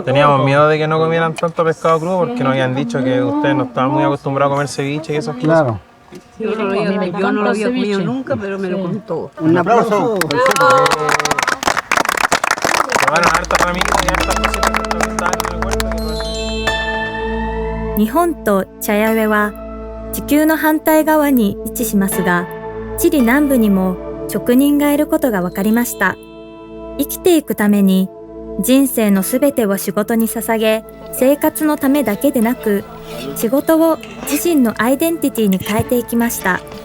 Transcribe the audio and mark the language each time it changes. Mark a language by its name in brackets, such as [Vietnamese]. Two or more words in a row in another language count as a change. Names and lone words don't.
[Spanish] Teníamos miedo de que no comieran tanto pescado crudo porque nos habían dicho que ustedes no estaban muy acostumbrados a comer ceviche y esas cosas. Claro. Yo no lo había comido nunca, pero me lo contó. Un aplauso. Tomaron hartas ramitas y hartas cositas que estaban en el huerto. [Japanese] 日本と茶屋上は地球の反対側に位置しますが、チリ南部にも職人がいることが分かりました。生きていくために人生のすべてを仕事に捧げ、生活のためだけでなく、仕事を自身のアイデンティティに変えていきました。